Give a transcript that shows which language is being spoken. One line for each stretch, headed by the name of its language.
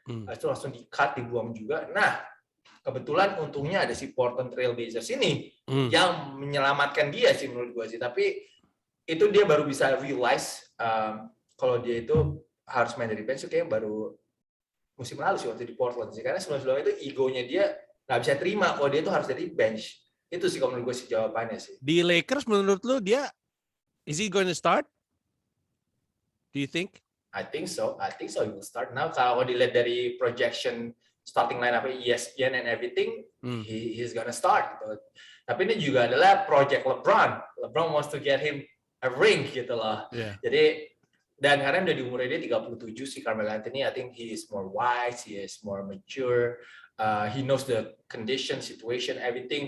Indonesian: Itu langsung di-cut, dibuang juga. Nah, kebetulan untungnya ada si Portland Trail Blazers ini yang menyelamatkan dia sih menurut gue sih. Tapi itu dia baru bisa realize kalau dia itu harus main dari bench, kayaknya baru musim lalu sih waktu di Portland sih. Karena sebelum-sebelumnya itu egonya dia nggak bisa terima kalau dia itu harus dari bench. Itu sih kalau menurut gue sih jawabannya sih. Di Lakers menurut lu dia
English: is he going to start? Do you think? I think so. He will start now.
Indonesian: Kalau dilihat dari
English: projection starting lineup ESPN and everything, he's gonna start.
Indonesian: Gitu. Tapi ini juga adalah project LeBron.
English: LeBron wants to get him a ring
Indonesian: gitu loh.
English: Yeah.
Indonesian: Jadi dan karena udah di umurnya dia 37 sih
English: Carmelo Anthony, I think he is more wise, he is more mature. He knows the condition, situation, everything.